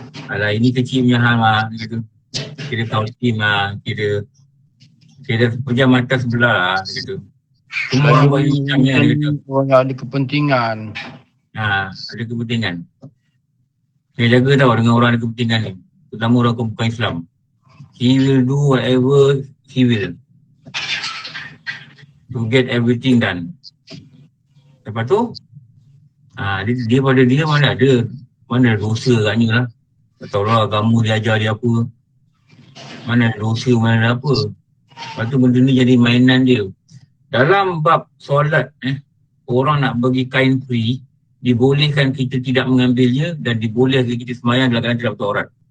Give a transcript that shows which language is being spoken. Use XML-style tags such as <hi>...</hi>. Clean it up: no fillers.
<ms>Alah ini kecil punya hal lah. Kira counting lah. Kira pejam mata sebelah lah. Gitu. Semua orang bagi macamnya dia kata. Orang ada kepentingan. Ada kepentingan. Saya jaga tau dengan orang ada kepentingan ni. Terutama orang bukan Islam.</ms> <en>He will do whatever he will. To get everything done.</en> <ms>Lepas tu, dia pada dia mana ada dosa katnya lah. Tak tahu lah agama dia ajar dia apa. Mana ada dosa, mana ada apa. Lepas tu benda ni jadi mainan dia. Dalam bab solat, orang nak bagi kain free, dibolehkan kita tidak mengambilnya dan dibolehkan kita semayang dalam keadaan tidak beraurat.</ms>